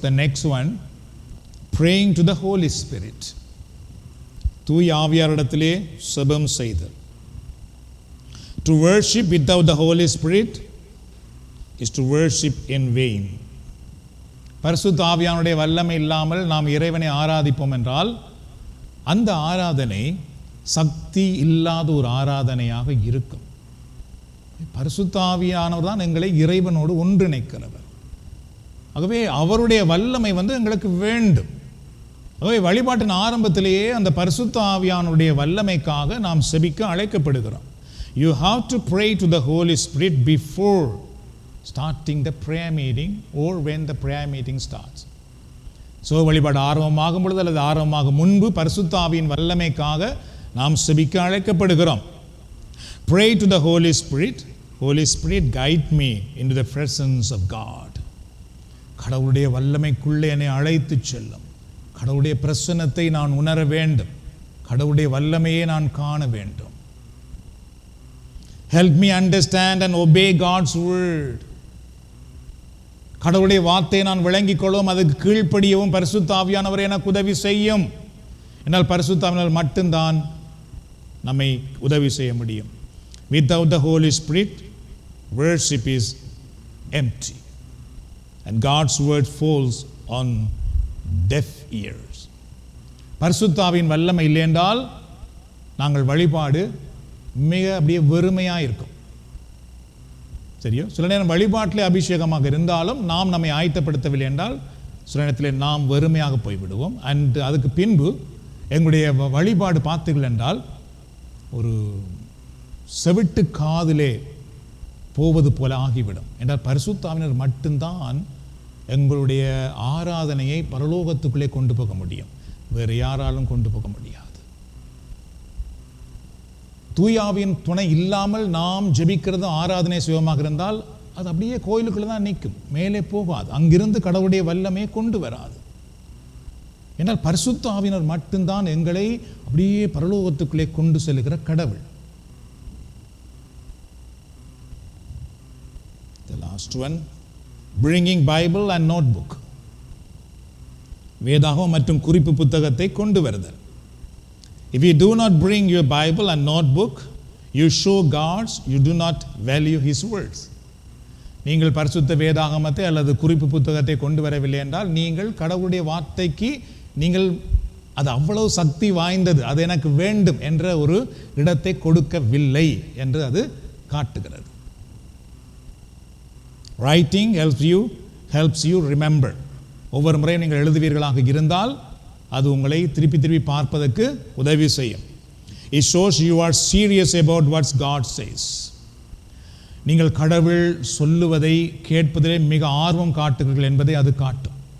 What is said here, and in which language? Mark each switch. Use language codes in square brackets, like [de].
[en] The next one, praying to the Holy Spirit. [ta] தூய ஆவியாரிடத்திலே செபம் செய்தல். [en] To worship without the Holy Spirit is to worship in vain. [ta] பரிசுத்த ஆவியானுடைய வல்லமை இல்லாமல் நாம் இறைவனை ஆராதிப்போம் என்றால் அந்த ஆராதனை சக்தி இல்லாத ஒரு ஆராதனையாக இருக்கும். பரிசுத்த ஆவியானவர் தான் எங்களை இறைவனோடு ஒன்றிணைக்கிறவர். ஆகவே அவருடைய வல்லமை எங்களுக்கு வேண்டும். ஆகவே வழிபாட்டின் ஆரம்பத்திலேயே அந்த பரிசுத்த ஆவியானுடைய வல்லமைக்காக நாம் செபிக்க அழைக்கப்படுகிறோம். [en] You have to pray to the Holy Spirit before starting the prayer meeting or when the prayer meeting starts. [ta] So வழிபாடு ஆரம்பமாகும் பொழுது அல்லது ஆரம்பமாக முன்பு பரிசுத்த ஆவியின் வல்லமைக்காக நாம் செபிக்க அழைக்கப்படுகிறோம். [en] Pray to the Holy Spirit. Holy Spirit, guide me into the presence of God. [ta] கடவுளுடைய வல்லமைக்குள்ளே என்னை அழைத்து செல்லும். கடவுளுடைய பிரசன்னத்தை நான் உணர வேண்டும். கடவுளுடைய வல்லமையை நான் காண வேண்டும். Help me understand and obey God's word. கடவுளுடைய வார்த்தையை நான் விளங்கிக் கொள்ளவும் அதுக்கு கீழ்ப்படியவும் பரிசுத்த ஆவியானவர் எனக்கு உதவி செய்யும். என்னால் பரிசுத்த ஆவியானவர் மட்டும்தான் நம்மை உதவி செய்ய முடியும். [en] Without the Holy Spirit, worship is empty. And God's word falls on deaf ears. [ta] பரிசுத்த ஆவியின் வல்லமை இல்லை என்றால் நாங்கள் வழிபாடு மிக அப்படியே வெறுமையாக இருக்கும். சரியோ? சில நேரம் வழிபாட்டிலே அபிஷேகமாக இருந்தாலும் நாம் நம்மை ஆயத்தப்படுத்தவில்லை என்றால் சில நேரத்தில் நாம் வெறுமையாக போய்விடுவோம். அண்ட் அதுக்கு பின்பு எங்களுடைய வழிபாடு பார்த்தீர்கள் என்றால் ஒரு செவிட்டு காதிலே போவது போல ஆகிவிடும். என்றால் பரிசுத்த ஆவியானவர் மட்டும்தான் எங்களுடைய ஆராதனையை பரலோகத்துக்குள்ளே கொண்டு போக முடியும். வேறு யாராலும் கொண்டு போக முடியாது. தூய ஆவியின் துணை இல்லாமல் நாம் ஜெபிக்கிறது ஆராதனை சுயமாக இருந்தால் அது அப்படியே கோயிலுக்குள்ள தான் நிற்கும், மேலே போகாது. அங்கிருந்து கடவுளுடைய வல்லமையை கொண்டு வராது. என்றால் பரிசுத்த ஆவியினர் மட்டும்தான் எங்களை அப்படியே பரலோகத்துக்குள்ளே கொண்டு செல்கிற கடவுள். [en] The last one, bringing Bible and notebook. [ta] வேதாகம் மற்றும் குறிப்பு புத்தகத்தை கொண்டு வருதல். [en] If you do not bring your Bible and notebook, you show God you do not value His words. [ta] நீங்கள் பரிசுத்த வேதாகமத்தை அல்லது குறிப்பு புத்தகத்தை கொண்டு வரவில்லை என்றால் நீங்கள் கடவுளுடைய வார்த்தைக்கு நீங்கள் அது அவ்வளவு சக்தி வாய்ந்தது, அது எனக்கு வேண்டும் என்ற ஒரு இடத்தை கொடுக்கவில்லை என்று அது காட்டுகிறது. [en] Writing helps you remember. [ta] ஒவ்வொரு முறையும் நீங்கள் எழுதுவீர்களாக இருந்தால் அது உங்களை திருப்பி திருப்பி பார்ப்பதற்கு உதவி செய்யும். [en] It shows you are serious about what God says. [ta] நீங்கள் கடவுள் சொல்லுவதை கேட்பதிலே மிக ஆர்வம் காட்டுகிறீர்கள் என்பதை அது காட்டும்.